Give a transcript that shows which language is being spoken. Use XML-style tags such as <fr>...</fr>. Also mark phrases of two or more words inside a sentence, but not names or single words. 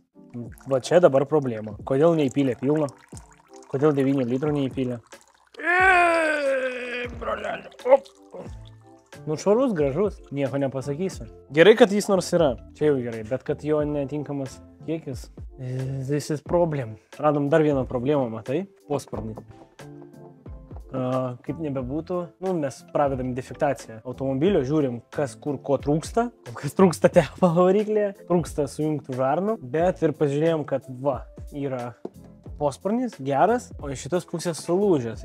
<lt>Va čia dabar problema. Kodėl neįpylė pilną? Kodėl 9 litrų neįpylė? Brolelė. Švarus, gražus, nieko nepasakysiu. Gerai, kad jis nors yra. Čia jau gerai, bet kad jo netinkamas kiekis.</lt> <en>This is problem.</en> <lt>Radom dar vieną problemą, matai? Posparnį. Kaip nebebūtų, mes pravedam defektaciją automobilio, žiūrim, kas kur ko trūksta, kas trūksta tepalo variklėje, trūksta sujungtų žarnų, bet ir pažiūrėjom, kad yra posparnis, geras, o iš šitos pusės sulūžęs.</lt>